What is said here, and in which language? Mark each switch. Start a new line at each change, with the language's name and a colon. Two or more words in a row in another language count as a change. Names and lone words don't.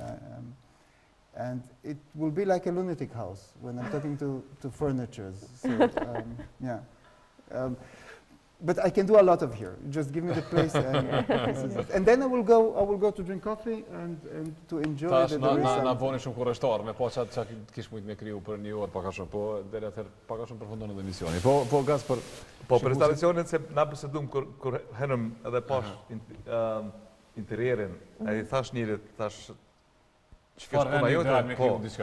English: And it will be like a lunatic house when I'm talking to furnitures. So, but I can do a lot of here. Just give me the place, and then I will go to drink coffee and to enjoy.
Albanian: Tash na voni shumë kurreshtar, me pa çat kish mujt me kriju për një orë pak a shumë, po deri atëherë pak a shumë përfundon edhe emisioni. Po gas për për installacionin se na bisedum kur henëm edhe pash interierin, ai thash njërit, thash çfarë vjen ideal me kriju diçka.